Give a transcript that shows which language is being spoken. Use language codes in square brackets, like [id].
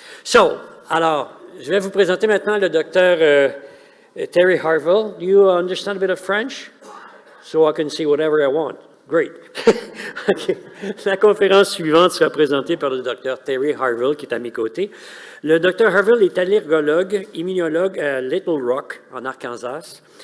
[fr] So, alors, je vais vous présenter maintenant le docteur Terry Harville. [en] Do you understand a bit of French? So I can see whatever I want. Great. Okay. [fr] La conférence suivante sera présentée par le docteur Terry Harville, qui est à mes côtés. Le docteur Harville est allergologue, immunologue à Little Rock, en Arkansas.